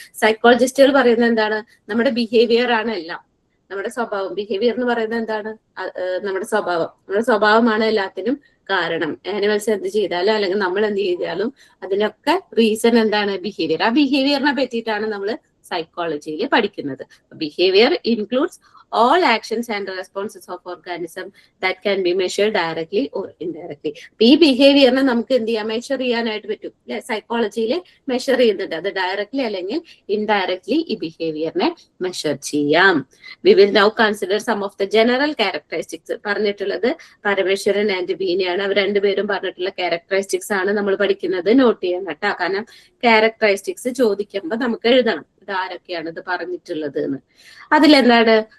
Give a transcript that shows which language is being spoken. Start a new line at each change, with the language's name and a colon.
Malayalam: സൈക്കോളജിസ്റ്റുകൾ പറയുന്നത് എന്താണ്? നമ്മുടെ ബിഹേവിയർ ആണ് എല്ലാം, നമ്മുടെ സ്വഭാവം. ബിഹേവിയർ എന്ന് പറയുന്നത് എന്താണ്? നമ്മുടെ സ്വഭാവമാണ് എല്ലാത്തിനും കാരണം. ആനിമൽസ് എന്ത് ചെയ്താലും അല്ലെങ്കിൽ നമ്മൾ എന്ത് ചെയ്താലും അതിനൊക്കെ റീസൺ എന്താണ്? ബിഹേവിയർ. ആ ബിഹേവിയറിനെ പറ്റിയിട്ടാണ് നമ്മൾ സൈക്കോളജിയിൽ പഠിക്കുന്നത്.
English: Behaviour includes all actions and responses of organism that can be measured directly or indirectly.
Malayalam: ഈ ബിഹേവിയറിനെ നമുക്ക് എന്ത് ചെയ്യാം? മെഷർ ചെയ്യാനായിട്ട് പറ്റും. സൈക്കോളജിയിൽ മെഷർ ചെയ്യുന്നുണ്ട്. അത് ഡയറക്ട്ലി അല്ലെങ്കിൽ ഇൻഡയറക്ട്ലി ഈ ബിഹേവിയറിനെ മെഷർ ചെയ്യാം.
English: We will now consider some of the general characteristics.
Malayalam: പറഞ്ഞിട്ടുള്ളത് പരമേശ്വരൻ ആൻഡ് ബീനയാണ്. അവർ രണ്ടുപേരും പറഞ്ഞിട്ടുള്ള ക്യാരക്ടറിസ്റ്റിക്സ് ആണ് നമ്മൾ പഠിക്കുന്നത്. നോട്ട് ചെയ്യാൻ കേട്ടോ, കാരണം ക്യാരക്ടറിസ്റ്റിക്സ് ചോദിക്കുമ്പോൾ നമുക്ക് എഴുതണം ഇതാരൊക്കെയാണ് ഇത് പറഞ്ഞിട്ടുള്ളത് എന്ന്. അതിലെന്താണ്?